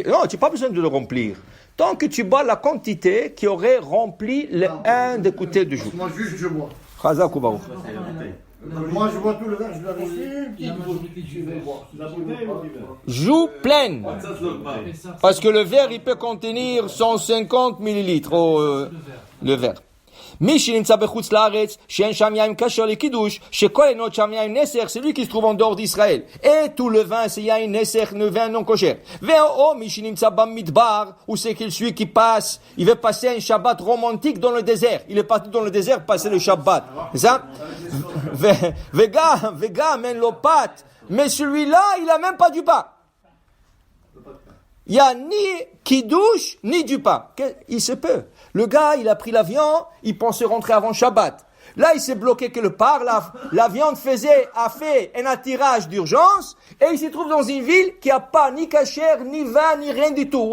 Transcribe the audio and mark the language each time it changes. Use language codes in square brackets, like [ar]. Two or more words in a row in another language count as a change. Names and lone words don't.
[fr] Non, tu n'as pas besoin de le remplir. Tant que tu bois la quantité qui aurait rempli un des côtés du jour. Moi, juste, je bois. [he] חזק וברוך. [fr] Moi, je bois tout le verre, je dois rester. Joue pleine. Parce que le verre, il peut contenir 150 millilitres. Le verre. [he] מי שנמצא בחוץ לארץ, שאין שם יין כשר לקידוש, שכל אינו שם יין נסך, [fr] c'est lui qui se trouve en dehors d'Israël. Et tout le vin, c'est [he] יין נסך, [fr] le vin non kosher. [he] ואו מי שנמצא במדבר, [fr] ou c'est celui qui passe, il veut passer un Shabbat romantique dans le désert. Il est parti dans le désert passer le Shabbat. C'est ça? [he] וגם אין לו פת, [fr] mais celui-là, il a même pas du pain. il n'y a ni kiddush, ni du pain. Il se peut. Le gars, il a pris l'avion, il pensait rentrer avant Shabbat. Là, il s'est bloqué quelque part, la viande a fait un attirage d'urgence, et il se trouve dans une ville qui n'a pas ni cachère, ni vin, ni rien du tout.